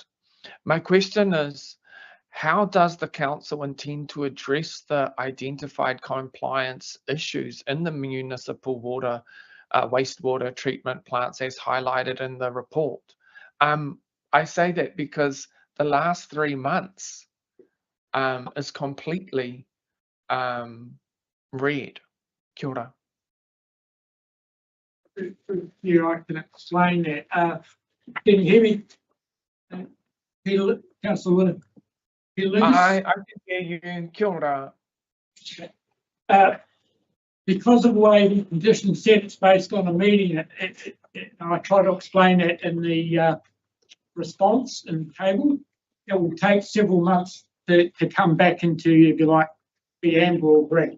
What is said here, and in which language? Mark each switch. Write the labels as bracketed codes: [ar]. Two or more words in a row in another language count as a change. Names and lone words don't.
[en] My question is, how does the council intend to address the identified compliance issues in the municipal water wastewater treatment plants as highlighted in the report? I say that because the last 3 months is completely red. [mi] Kia ora. [en] Yeah, I can explain that. Can you hear me? Councillor Lucas? I can hear you. [mi] Kia ora. [en] Because of the way the condition set, it's based on a meeting. I try to explain that in the response in the table. It will take several months to come back into, if you like, the amber or green.